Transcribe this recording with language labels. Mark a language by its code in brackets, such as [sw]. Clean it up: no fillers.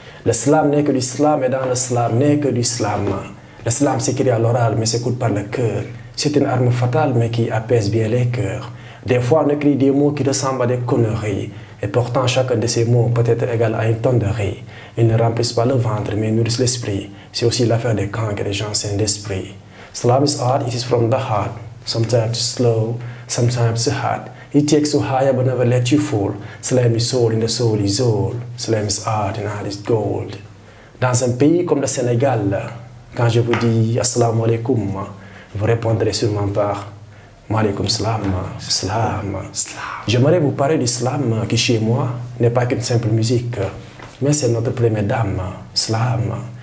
[fr] Le slam n'est que du slam, et dans le slam n'est que du slam. Le slam s'écrit à l'oral, mais s'écoute par le cœur. C'est une arme fatale, mais qui apaise bien les cœurs. Des fois, on écrit des mots qui ressemblent à des conneries. Et pourtant, chacun de ces mots peut être égal à une tonne de riz. Ils ne remplissent pas le ventre, mais nourrissent l'esprit. C'est aussi l'affaire des camps que les gens sains d'esprit. [en] Slam is art, it is from the heart. Sometimes it's slow, sometimes it's hard. It takes you higher but never let you fall. Slam is soul and the soul is all. Slam is art and art is gold. [fr] Dans un pays comme le Sénégal, quand je vous dis assalamu alaikum, vous répondrez sûrement par Maaleykum salam, slam. J'aimerais vous parler du slam qui chez moi n'est pas qu'une simple musique, mais c'est notre première dame, slam.